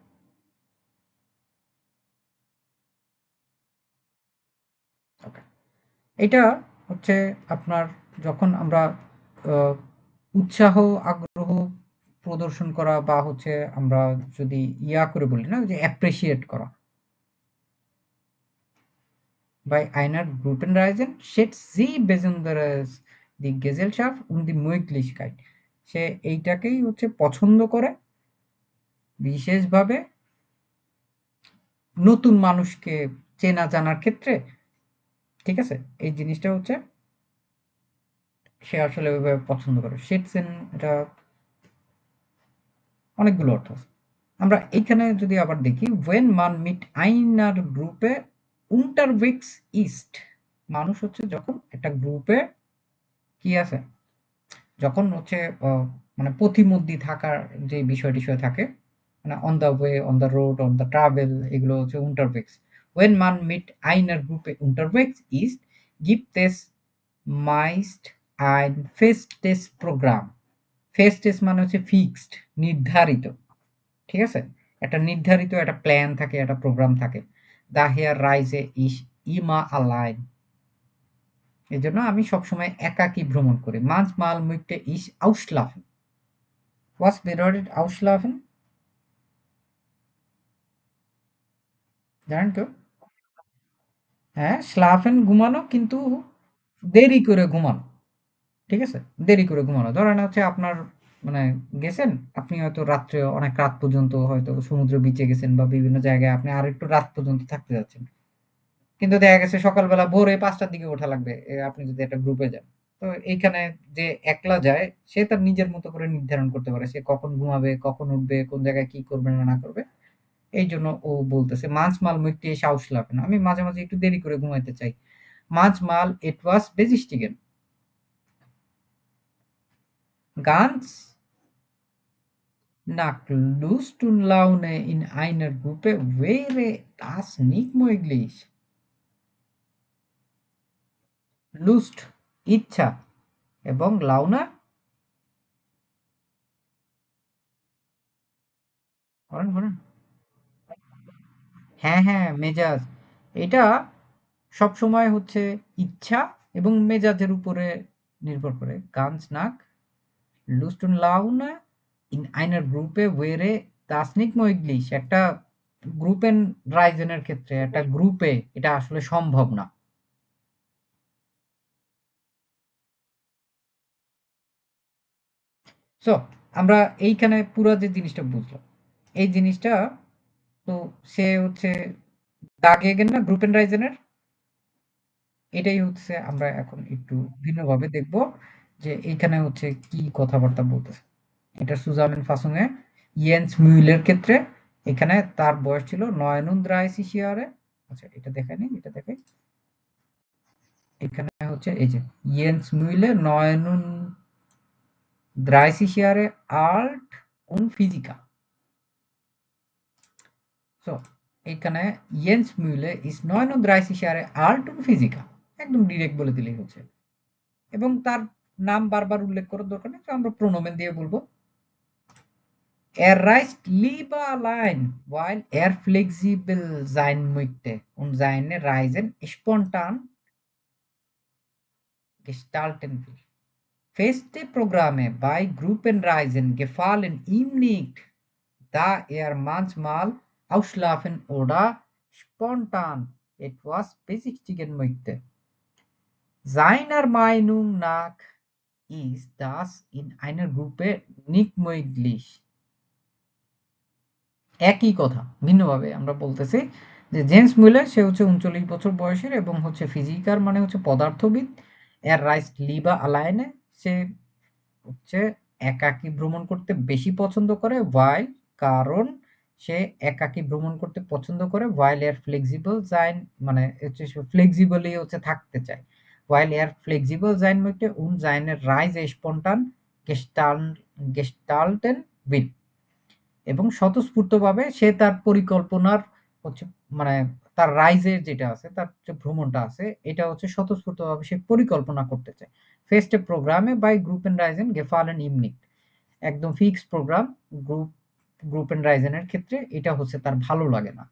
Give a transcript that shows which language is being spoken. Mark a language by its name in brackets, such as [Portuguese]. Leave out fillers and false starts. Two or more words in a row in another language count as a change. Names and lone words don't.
[Bangla] ওকে। এটা হচ্ছে আপনার যখন আমরা আ উৎসাহ, আগ্রহ প্রদর্শন করা বা হচ্ছে আমরা যদি ইয়া করে বলি না যে অ্যাপ্রিশিয়েট করা। [German] Bei einer Gruppenreisen schätzt sie besonders die Gesellschaft und die Möglichkeit। [Bangla] সে এইটাকেই হচ্ছে পছন্দ করে বিশেষভাবে নতুন মানুষকে চেনা জানার ক্ষেত্রে। ঠিক আছে? এই জিনিসটা হচ্ছে সে আসলে ওইভাবে পছন্দ করে। schätzen এটা অনেকগুলো অর্থ আছে। আমরা এইখানে যদি আবার দেখি [German] when man mit einer Gruppe unterwegs ist, [Bangla] মানুষ হচ্ছে যখন একটা গ্রুপে কি আছে? যখন হচ্ছে অ মানে পথিমধ্যে থাকার যে বিষয়-টিষয় থাকে, মানে [English] on the way, on the road, on the travel [Bangla] এগুলো হচ্ছে unterwegs. [German] When man mit einer Gruppe unterwegs ist, gibt es meist ein festes Programm. [Bangla] Festes মানে হচ্ছে fixed, নির্ধারিত। ঠিক আছে? একটা নির্ধারিত একটা প্ল্যান থাকে, একটা প্রোগ্রাম থাকে। [German] Daher reise ich immer allein. [Bangla] এজন্য আমি সবসময় একাকী ভ্রমণ করি। [German] Manchmal möchte ich ausschlafen. Was bedeutet ausschlafen? [Bangla] জানেন কেউ? হ্যাঁ, schlafen ঘুমানো কিন্তু দেরি করে ঘুমানো। ঠিক আছে? দেরি করে ঘুমানো। ধরেন হচ্ছে আপনার মানে গেছেন, আপনি হয়তো রাত্রে অনেক রাত পর্যন্ত হয়তো সমুদ্র বিচে গেছেন বা বিভিন্ন জায়গায় আপনি আরেকটু রাত পর্যন্ত থাকতে যাচ্ছেন। কিন্তু দেখা গেছে সকালবেলা ভোরে ৫ টার দিকে ওঠা লাগবে। আপনি যদি একটা গ্রুপে যান। তো এইখানে যে একলা যায়, সে তার নিজের মতো করে নির্ধারণ করতে পারে। সে কখন ঘুমাবে, কখন উঠবে, কোন জায়গায় কি করবে না করবে। এইজন্য ও বলতেছে, [German] "Manchmal möchte ich ausschlafen." [Bangla] আমি মাঝে, মাঝে একটু দেরি করে ঘুমাইতে চাই। [German] Manchmal etwas besichtigen. Ganz nach Lust und Laune in einer Gruppe wäre das nicht möglich. [Bangla] Lust ইচ্ছা এবং লাউনা বলেন, বলেন। হ্যাঁ, হ্যাঁ, মেজাজ। এটা সবসময় হচ্ছে ইচ্ছা এবং মেজাজের উপরে নির্ভর করে। [German] Ganz nach Lust und Laune in einer Gruppe wäre das nicht möglich. [Bangla] একটা [German] Gruppenreisen [Bangla] এর ক্ষেত্রে একটা গ্রুপে এটা আসলে সম্ভব না। সো আমরা এইখানে পুরা যে জিনিসটা বুঝলাম। এই জিনিসটা তো সে হচ্ছে দাগেগেন না [German] Gruppenreisen [Bangla] এর? এটাই হচ্ছে আমরা এখন একটু ভিন্নভাবে দেখব যে এইখানে হচ্ছে কি কথাবার্তা বলতেছে। এটা সুজামেন ফাসুংয়ে ইয়েন্স মিউলের ক্ষেত্রে এখানে তার বয়স ছিল 39 Jahre। আচ্ছা এটা দেখায়নি, এটা দেখাই। এখানে হচ্ছে এই যে ইয়েন্স মিউলে [German] 39 Jahre alt und Physiker. So, এখানে ইয়েন্স মিউলে is 39 Jahre alt und Physiker. [Bangla] একদম ডিরেক্ট বলে দিলেই হচ্ছে। এবং তার নাম বারবার উল্লেখ করার দরকার নেই। তো আমরা প্রোনোমেন দিয়ে বলব। [German] Er reist lieber allein, weil er flexibel sein möchte und seine Reisen spontan gestalten will. Feste Programme bei Gruppenreisen gefallen ihm nicht, da er manchmal ausschlafen oder spontan etwas besichtigen möchte. Seiner Meinung nach ist das in einer Gruppe nicht möglich. [Bangla] একই কথা ভিন্নভাবে আমরা বলতেছি যে জেমস মুলার সে হচ্ছে ৩৯ বছর বয়সের এবং হচ্ছে ফিজিকার মানে হচ্ছে পদার্থবিদ। [German] Er reist lieber allein [Bangla] সে হচ্ছে একাকী ভ্রমণ করতে বেশি পছন্দ করে while কারণ সে একাকী ভ্রমণ করতে পছন্দ করে [German] while er flexibel sein [Bangla] মানে হচ্ছে সে ফ্লেক্সিবলি হচ্ছে থাকতে চায়। [German] while er flexibel sein möchte und seine Reise spontan gestalten will. [Bangla] এবং স্বতঃস্ফূর্তভাবে সে তার পরিকল্পনার হচ্ছে মানে তার রাইজের যেটা আছে, তার যে ভ্রমণটা আছে, এটা হচ্ছে স্বতঃস্ফূর্তভাবে সে পরিকল্পনা করতে চায়। [German] Feste Programme bei Gruppenreisen gefallen ihm nicht. [Bangla] একদম ফিক্সড প্রোগ্রাম গ্রুপেন রাইজেনের ক্ষেত্রে এটা হচ্ছে তার ভালো লাগে না।